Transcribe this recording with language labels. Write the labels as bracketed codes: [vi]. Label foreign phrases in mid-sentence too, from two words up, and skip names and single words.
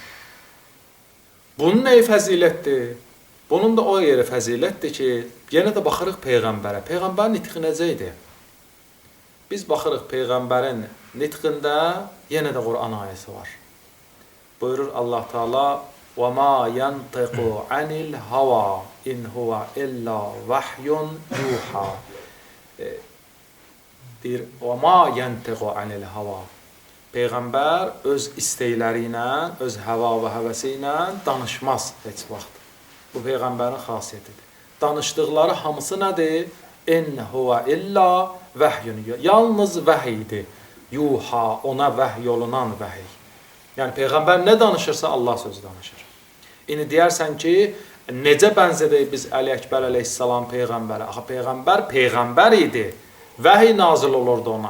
[az] Bunun nəyi fəzilətdir? Bunun da o yeri fəzilətdir ki, yenə də baxırıq Peyğəmbərə. Peyğəmbərin nitqi necə idi? Biz baxırıq Peyğəmbərin nitqində yenə də Qur'an ayəsi var. Buyurur Allah Teala: [ar] وَمَا يَنْتِقُ عَنِ الْهَوَى اِنْ هُوَ إِلَّا وَحْيٌ يُوحَى [az] deyir, [ar] وَمَا يَنْتِقُ عَنِ الْهَوَى [az] Peyğəmbər öz istəkləri ilə, öz həva və həvəsi ilə danışmaz heç vaxt. Bu Peyğəmbərin xasiyyətidir. Danışdıqları hamısı nədir? [ar] اِنْ هُوَ إِلَّا vəhyün, [az] yalnız vəhiydir. Yuha, ona vəhy olunan vəhy. Yəni, Peyğəmbər nə danışırsa Allah sözü danışır. İndi deyərsən ki, necə bənzədək biz Əli Əkbər əleyhissalam Peyğəmbərə? Axı, Peyğəmbər Peyğəmbər idi. Vəhy nazil olurdu ona.